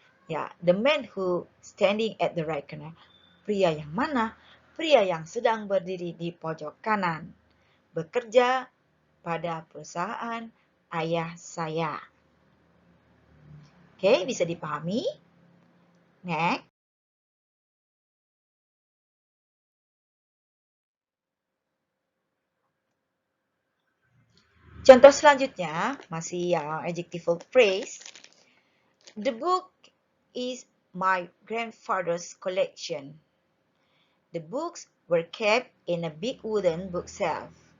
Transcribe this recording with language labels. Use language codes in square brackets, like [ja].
[en] Ya, the man who standing at the right corner. [id] Pria yang mana? Pria yang sedang berdiri di pojok kanan. Bekerja pada perusahaan ayah saya. Oke, bisa dipahami? Next. Contoh selanjutnya, masih yang adjectival phrase. [en] The book is my grandfather's collection. The books were kept in a big wooden bookshelf.